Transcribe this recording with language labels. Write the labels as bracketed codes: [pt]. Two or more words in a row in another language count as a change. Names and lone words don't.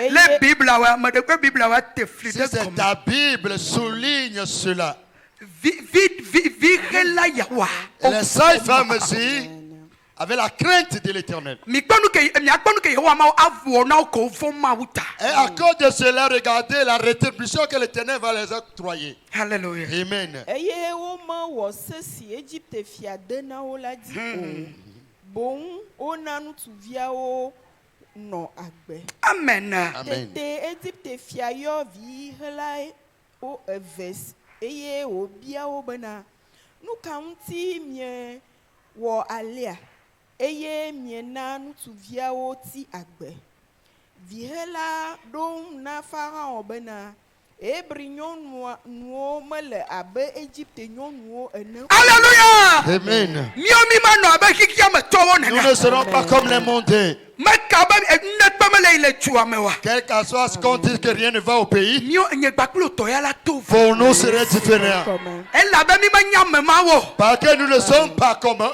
[fr] Si c'est ta Bible, souligne cela. Les saintes femmes aussi avaient la crainte de l'Éternel. Et à cause de cela, regardez la rétribution que l'Éternel va les octroyer. Alléluia. Amen. Amen. Amen. [ee] Eye miena nutsuviawo ti agbe. Vihela ɖom na Farao bena Hebri nyɔnuwo mele abe Egypte nyɔnuwo ene. [fr] Alléluia. Amen. Nous ne serons pas comme les mondains. Quel que soit ce qu'on dit que rien ne va au pays, pour nous serait différent. Parce que nous ne sommes pas comme eux.